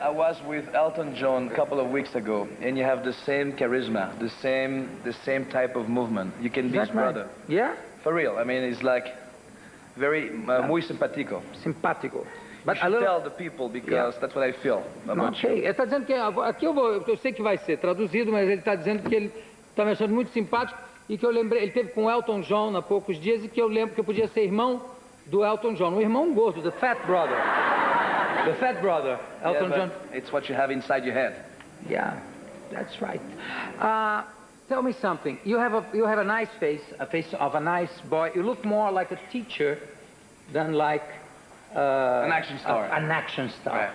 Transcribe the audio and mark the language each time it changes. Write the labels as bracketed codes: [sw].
[en] I was with Elton John a couple of weeks ago, and you have the same charisma, the same type of movement. You can be his brother. Yeah? For real. I mean, it's like very [es] muy simpático. Simpático. [en] But you should tell the people because that's what I feel about you. [pt] Ele está dizendo que aqui eu sei que vai ser traduzido, mas ele está dizendo que ele está me achando muito simpático e que eu lembrei, ele teve com o Elton John há poucos dias e que eu lembro que eu podia ser irmão do Elton John, o irmão gordo, [en] the fat brother. The fat brother, Elton John. It's what you have inside your head. Yeah, that's right. Tell me something. You have a nice face, a face of a nice boy. You look more like a teacher than like an action star. An action star.